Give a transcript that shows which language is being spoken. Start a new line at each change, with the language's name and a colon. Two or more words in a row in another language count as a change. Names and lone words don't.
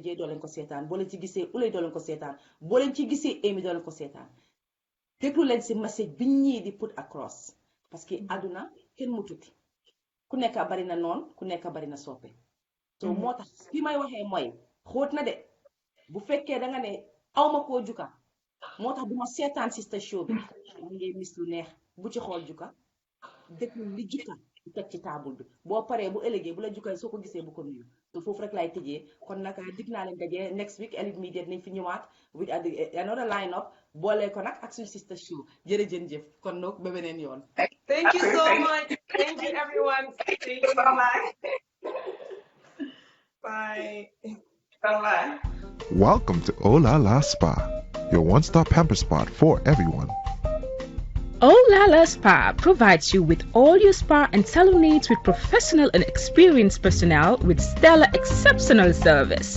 Wolof: J doo leen ko seetaan boo leen ci gisee Ulay doo leen ko seetaan boo leen ci gisee Amy doo leen ko seetaan déglu leen si message bi ñii di
English: put across
French: parce que
Wolof: àdduna kenn mu tuti ku nekk bari na noon ku nekk bari na soppe so moo tax fi may waxee mooy xóot na de bu fekkee danga ne awma koo Juka moo tax duma seetaan
English: sister show
Wolof: bi mu ngi mis lu neex bu ci xool Juka déglu li Juka di teg ci table bi boo paree bu ëllëgee bu la Juka soo ko gisee bu ko nuyu te foofu rek laay tëjee kon nag dig naa leen dajee
English: next week
Wolof: Elite Media dinañ fi ñëwaat
English: with another line up
Wolof: boole ko nag ak suñu
English: sister show
Wolof: jërëjëf kon nag ba beneen yoon.
English: Thank you so much. Thank you everyone. Thank you. Bye-bye. Bye. Bye-bye. Welcome to Ola La Spa, your one-stop pamper spot for everyone. Olala Spa provides you with all your spa and salon needs with professional and experienced personnel with stellar exceptional service.